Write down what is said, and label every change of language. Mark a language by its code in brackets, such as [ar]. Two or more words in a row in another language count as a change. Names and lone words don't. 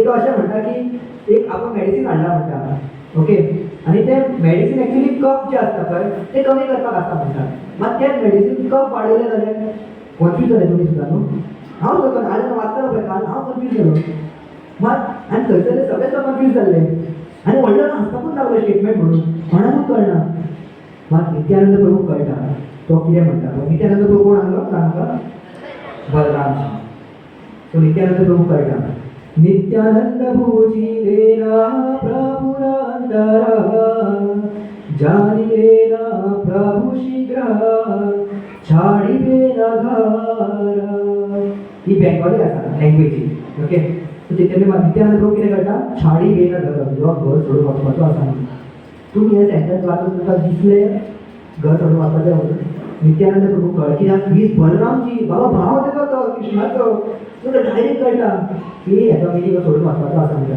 [kok] तो अशें म्हणटा की एक आपूण मेडिसीन हाडला म्हणटा ओके आनी तें [en] medicine actually cough [kok] जे आसता पळय तें कमी करपाक आसता म्हणटा मात तें मेडिसीन कफ वाडयलें जाल्यार कन्फ्यूज जालें तुमी सुद्दां न्हू हांव सकल हांवें वाचतालो पळय काल हांव कन्फ्यूज जालो मात आनी थंयसर सगळें कन्फ्यूज जाल्ले आनी व्हडलो हांसपाकूच लागलो स्टेटमेंट म्हणून कोणाकूच कळना मात नित्यानंद प्रभू कळटा तो कितें म्हणटा तो नित्यानंद प्रभू कोण आसलो सांगता बलराम. सो नित्यानंद प्रभू कळटा नित्यानंद [bn] ভুজি লেনা প্রভুরা অন্তরা জানিলেনা প্রভু শীঘ্র ছাড়িবেনা ঘরা [kok] ही बेंगॉली आसा लँग्वेज ओके. सो नित्यानंद प्रभू कितें करता [bn] ছাড়িবেনা ঘরা [kok] जो घर सोडून वचपाचो आसा न्ही तुमी हे सेंटेन्स वाचून तुमकां दिसलें घर सोडून वचपाचें म्हणून नित्यानंद प्रभू कळ्ळें कित्याक ही बलरामची बाबा भाव तेजो तो कृष्णाचो तुका डायरेक्ट कळटा की हेका मिनींग सोडून वचपाचो आसा म्हणटा.